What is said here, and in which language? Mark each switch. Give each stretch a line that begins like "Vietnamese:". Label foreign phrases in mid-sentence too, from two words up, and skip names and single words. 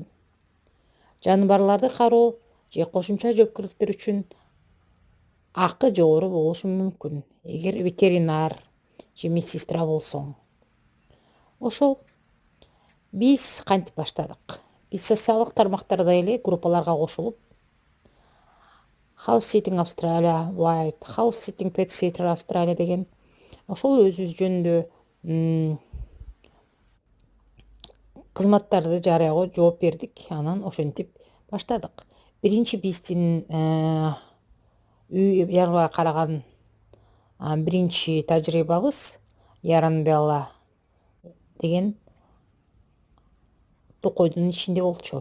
Kyrgyz: Жаныбарларды кароо же кошумча жоопкерчиликтер үчүн акы жогору болушу мүмкүн, эгер ветеринар же медсестра болсоң. Ошол биз кантип баштадык? Биз социалдык тармактарда эле группаларга кошулуп, House Sitting Australia, White House Sitting Pet Sitter Australia деген ошол өзүбүз жөнүндө кызматтарды жарыяга жооп бердик. Анан ошентип баштадык. Биринчи биздин үй жаныбарга караган биринчи тажрыйбабыз Яранбелла деген токойдун ичинде болчу.